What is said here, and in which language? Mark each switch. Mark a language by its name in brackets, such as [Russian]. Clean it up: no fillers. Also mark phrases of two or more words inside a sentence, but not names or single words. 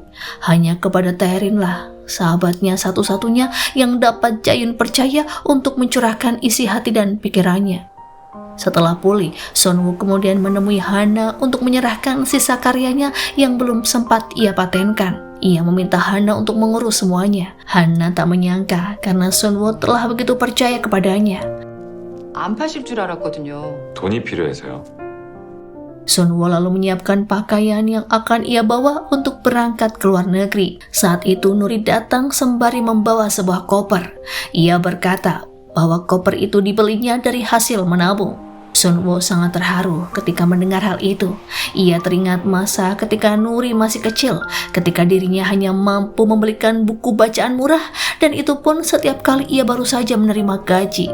[Indonesian] Hanya kepada Taerin lah, sahabatnya satu-satunya yang dapat Jayun percaya untuk mencurahkan isi hati dan pikirannya. Setelah pulih, Sunwo kemudian menemui Hana untuk menyerahkan sisa karyanya yang belum sempat ia patenkan. Ia meminta Hana untuk mengurus semuanya. Hana tak menyangka karena Sunwo telah begitu percaya kepadanya. [Korean] 안 파실 줄 알았거든요. 돈이 필요해서요. [Indonesian] Sunwo lalu menyiapkan pakaian yang akan ia bawa untuk berangkat ke luar negeri. Saat itu Nuri datang sembari membawa sebuah koper. Ia berkata bahwa koper itu dibelinya dari hasil menabung. Sunwo sangat terharu ketika mendengar hal itu. Ia teringat masa ketika Nuri masih kecil, ketika dirinya hanya mampu membelikan buku bacaan murah, dan itu pun setiap kali ia baru saja menerima gaji.